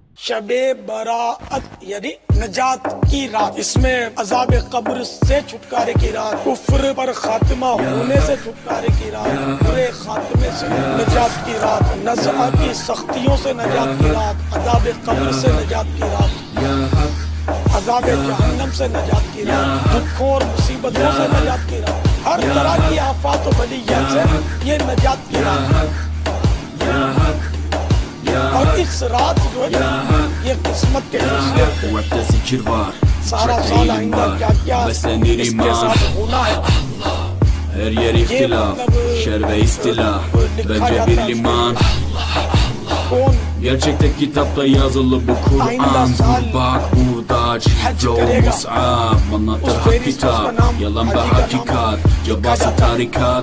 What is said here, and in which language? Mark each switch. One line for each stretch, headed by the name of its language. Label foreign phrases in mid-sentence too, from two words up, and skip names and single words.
Hindi: शबे बराअत यानी नजात की रात, इसमें अज़ाब कब्र से छुटकारे की रात, कुफ्र पर खात्मा होने से छुटकारे की रात, बुरे खात्मे से नजात की रात, नज़ा की सख्तियों से नजात की रात, अज़ाब कब्र से नजात की रात, अज़ाब जहन्नम से नजात की रात, दुखों और मुसीबतों से नजात की रात, हर तरह की आफात और बलियत से ये नजात की रात। और इस रात जो है ये किस्मत के फैसले सारा साल आइंदा क्या क्या इसके साथ होना है।
Turkish: Her yer ihtilaf, şer ve istila, bence bir liman. Gerçekte kitapta yazılı bu Kur'an. Dur bak burada flow mus'ab, anlatır hak kitap, yalan ve hakikat, cabası tarikat.